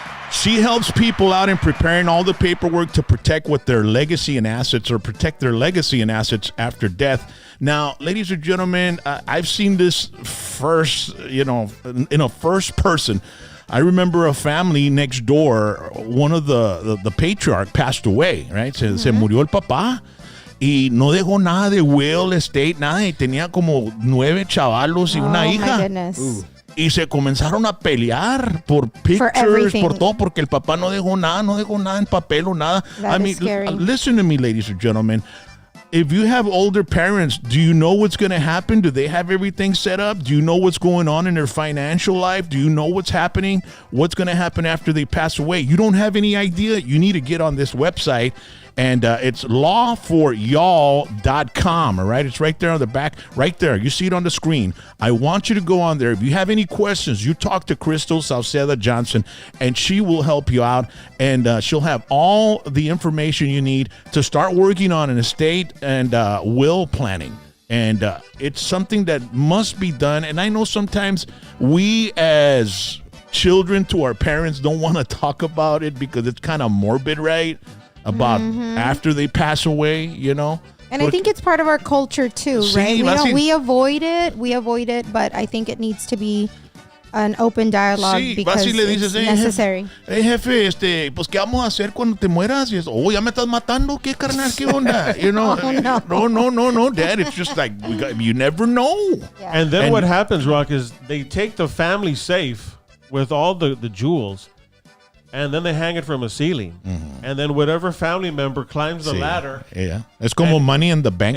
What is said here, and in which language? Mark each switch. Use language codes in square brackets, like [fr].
[en] She helps people out in preparing all the paperwork to protect what their legacy and assets, or protect their legacy and assets after death. Now, ladies and gentlemen, I've seen this first, in a first person, I remember a family next door, one of the patriarch passed away, right? [es] Se murió el papá y no dejó nada de will, estate, nada. Y tenía como 9 chavalos y una hija. [en] My goodness. [es] Y se comenzaron a pelear por pictures, por todo, porque el papá no dejó nada en papel o nada. [en] That is scary. Listen to me, ladies and gentlemen. If you have older parents, do you know what's going to happen? Do they have everything set up? Do you know what's going on in their financial life? Do you know what's happening? What's going to happen after they pass away? You don't have any idea. You need to get on this website. And it's lawforyall.com, all right? It's right there on the back, right there. You see it on the screen. I want you to go on there. If you have any questions, you talk to Crystal Sauceda Johnson, and she will help you out. And she'll have all the information you need to start working on an estate and will planning. And it's something that must be done. And I know sometimes we as children to our parents don't want to talk about it because it's kind of morbid, right? About after they pass away, you know. And I think it's part of our culture too, right? We avoid it, but I think it needs to be an open dialogue because it's necessary. [es] Hey, jefe, pues ¿qué vamos a hacer cuando te mueras? Y es, ya me estás matando, ¿qué carnal, qué onda? [en] You know, no, Dad. It's just like you never know. Yeah. And then what happens, Rock, is they take the family safe with all the jewels. And then they hang it from a ceiling. And then whatever family member climbs the ladder. Yeah. It's como money in the bank.